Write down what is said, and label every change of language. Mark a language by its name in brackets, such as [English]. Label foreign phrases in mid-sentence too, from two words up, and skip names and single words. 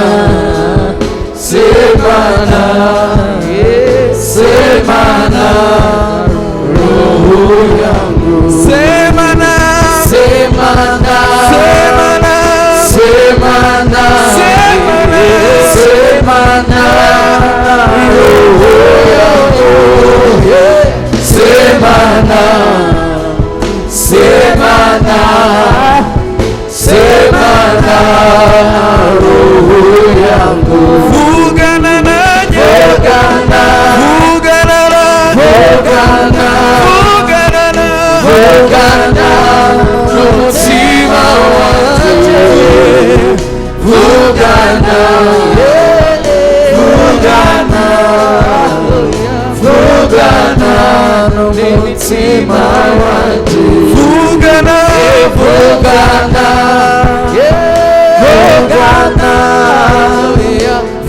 [Kinyarwanda] semana semana [Swahili] roho yangu [Kinyarwanda] semana semana semana semana semana [Swahili] roho yangu [Kinyarwanda] semana semana semana [Swahili] roho yangu [Kinyarwanda] vugana nanye vugana vugana vugana vugana vugana mutima wanjye vugana vugana vugana mutima wanjye vugana vugana vugana